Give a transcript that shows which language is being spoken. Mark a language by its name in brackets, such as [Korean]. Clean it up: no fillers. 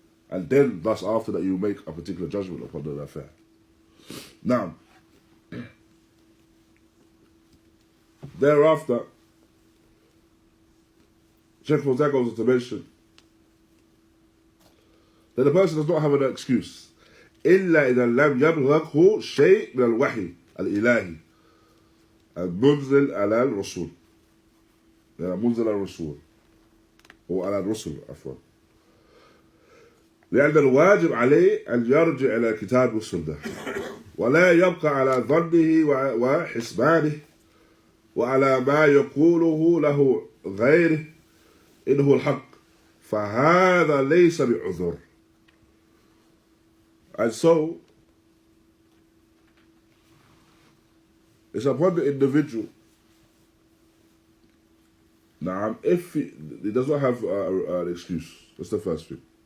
[English] And then, thus after that, you make a particular judgment upon the affair. Now, thereafter, Shaykh Fawzān goes on to mention that the person does not have an excuse. [Arabic] إلا إذا لم يبلغه شيء من الوحي الإلهي المنزل على الرسول. منزل على الرسول أو على الرسل عفوا. لأن الواجب عليه أن يرجع إلى كتاب السنة ولا يبقى على ظنه وحسبانه وعلى ما يقوله له غيره إنه الحق فهذا ليس بعذر. [English] And so, it's upon the individual. Now, if he does not have an excuse, that's the first thing.